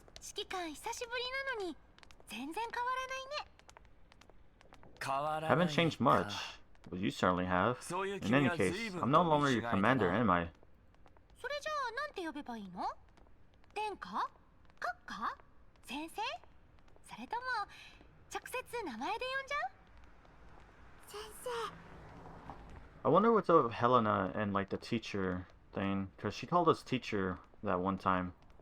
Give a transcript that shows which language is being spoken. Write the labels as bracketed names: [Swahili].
[Japanese] 指揮官久しぶりなのに全然変わらないね。 [English] Haven't changed much, but you certainly have. In any case, I'm no longer your commander, am I? [Japanese] それじゃあなんて呼べばいいの？殿下？閣下？先生？それとも直接名前で呼んじゃう？先生。 [English] I wonder what's up with Helena and like the teacher thing, because she called us teacher that one time.